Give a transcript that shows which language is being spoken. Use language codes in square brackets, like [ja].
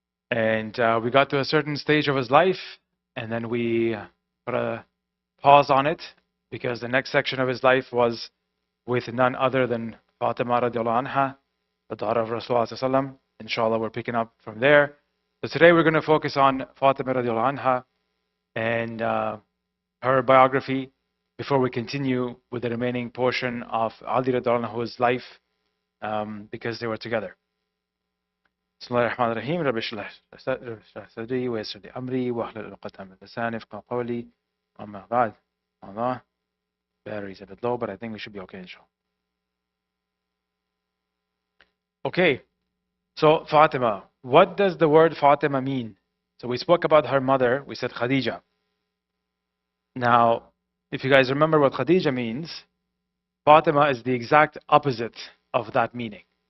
[en] And we got to a certain stage of his life, and then we put a pause on it because the next section of his life was with none other than Fatima radiallahu anha, the daughter of Rasulullah sallallahu. Inshallah, we're picking up from there. So today we're going to focus on Fatima radiallahu anha and her biography before we continue with the remaining portion of Ali radiallahu anhu's life because they were together. [ar] بسم الله الرحمن الرحيم رب اشرح صدري ويسر لي امري واحلل عقدة من لساني يفقهوا قولي اما بعد. [en] Allah, battery's a bit low, but I think we should be okay, inshallah. Okay, so Fatima. What does the word Fatima mean? So we spoke about her mother. We said Khadija. Now, if you guys remember what Khadija means, Fatima is the exact opposite of that meaning.